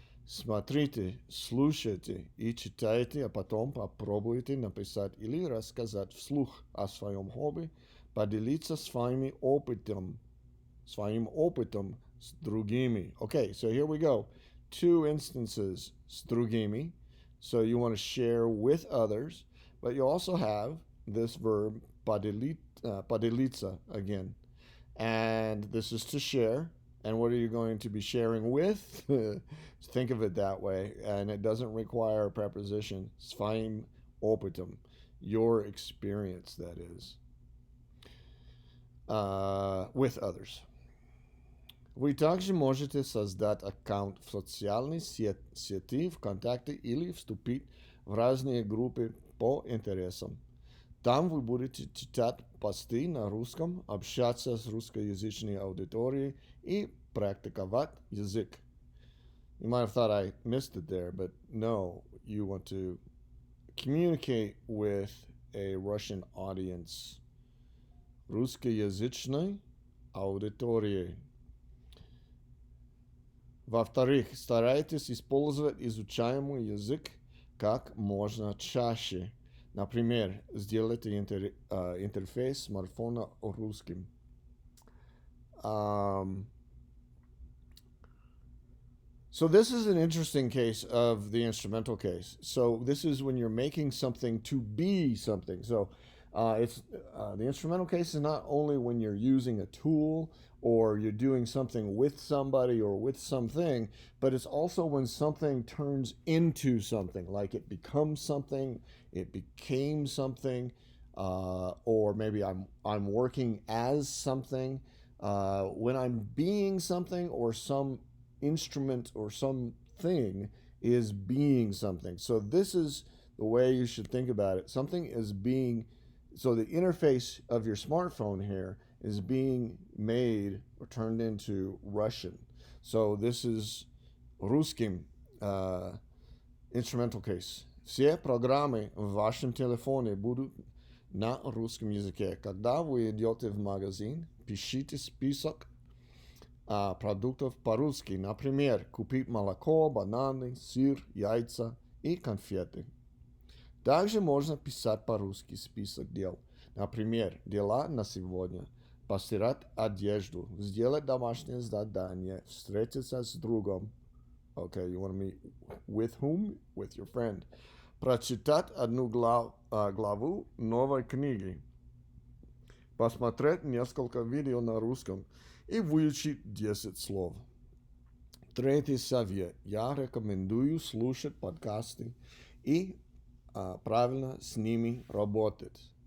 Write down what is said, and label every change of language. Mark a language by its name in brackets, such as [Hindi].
[Russian] Смотрите, слушайте и читайте, а потом попробуйте написать или рассказать вслух о своем хобби, поделиться своим опытом с другими. [English] Okay, so here we go. Two instances, [Russian] с другими. [English] So you want to share with others, but you also have this verb, поделиться, again. And this is to share. And what are you going to be sharing with? Think of it that way. And it doesn't require a preposition. [Russian] Своим опытом. [English] Your experience, that is. With others. [Russian] Вы также можете создать аккаунт в социальной сети ВКонтакте или вступить в разные группы по интересам. Там вы будете читать посты на русском, общаться с русскоязычной аудиторией и практиковать язык. [English] You might have thought I missed it there, but no, you want to communicate with a Russian audience. [Russian] Русскоязычной аудиторией. Во-вторых, старайтесь использовать изучаемый язык как можно чаще. Например, сделайте интерфейс смартфона русским. [English] So this is an interesting case of the instrumental case. So this is when you're making something to be something. So it's the instrumental case is not only when you're using a tool or you're doing something with somebody or with something, but it's also when something turns into something, like it becomes something, it became something, or maybe I'm working as something. When I'm being something or some instrument or something is being something. So this is the way you should think about it. Something is being, so the interface of your smartphone here is being made or turned into Russian. So this is русским instrumental case. [Russian] Все программы в вашем телефоне будут на русском языке. Когда вы идете в магазин, пишите список продуктов по-русски. Например, купить молоко, бананы, сыр, яйца и конфеты. Также можно писать по-русски список дел. Например, дела на сегодня. Постирать одежду, сделать домашнее задание, встретиться с другом. [English] Okay, you want to meet with whom? With your friend. [Russian] Прочитать одну главу новой книги. Посмотреть несколько видео на русском и выучить 10 слов. Третий совет. Я рекомендую слушать подкасты и правильно с ними работать.